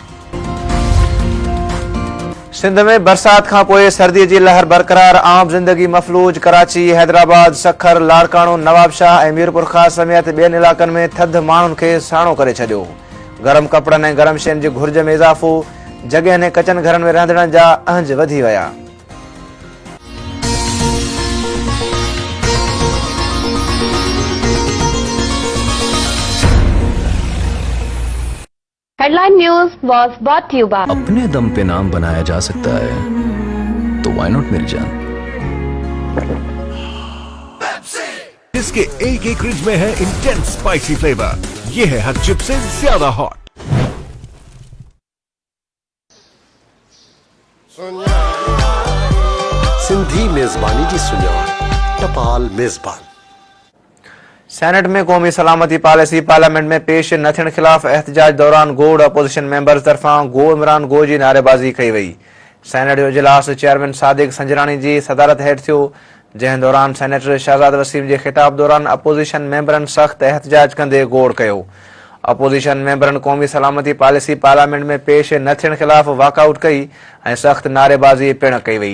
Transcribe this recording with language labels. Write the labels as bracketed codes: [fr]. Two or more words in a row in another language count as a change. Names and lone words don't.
[sd] सिंध में बरसात खां पोइ सर्दी जी लहर बरक़रार, आम ज़िंदगी मफ़लूज। कराची, हैदराबाद, सखर, लाड़काणो, नवाबशाह ऐं मीरपुर ख़ास समेत ॿियनि इलाक़नि में थधि माण्हुनि खे साणो करे छॾियो। गरम कपड़नि ऐं गरम शयुनि जी घुर्ज में इज़ाफ़ो, जॻहियुनि ऐं कचनि घरनि में रहंदड़नि जा अहंज वधी विया। [en] Headline News was brought to you by [hi] अपने दम पे नाम बनाया जा सकता है तो [en] why not [hi] मेरी जान। जिसके एक रिज में है [en] intense spicy flavor, [hi] ये है हर चिप से ज्यादा हॉट। [sd] सिंधी मेजबानी जी सुञाण, टपाल मेजबान। सेनेट में क़ौमी सलामती [en] policy parliament [sd] में पेश न थियण ख़िलाफ़ एहतजाज दौरान गोड़ [en] opposition members [sd] तरफ़ां [en] go Imran go [sd] जी नारेबाज़ी कई वई। सेनेट जो इजलास चेयरमैन सादिक संजरानी जी सदारत हेठि थियो, जंहिं दौरान सेनेटर शहज़ाद वसीम जे ख़िताब दौरान अपोजिशन मेंबरनि सख़्त एहतजाज कंदे गोड़ कयो। अपोजिशन मेंबरनि क़ौमी सलामती [en] policy parliament [sd] में पेश न थियण ख़िलाफ़ वॉकआउट कई ऐं सख़्त नारेबाज़ी पिणु कई वई।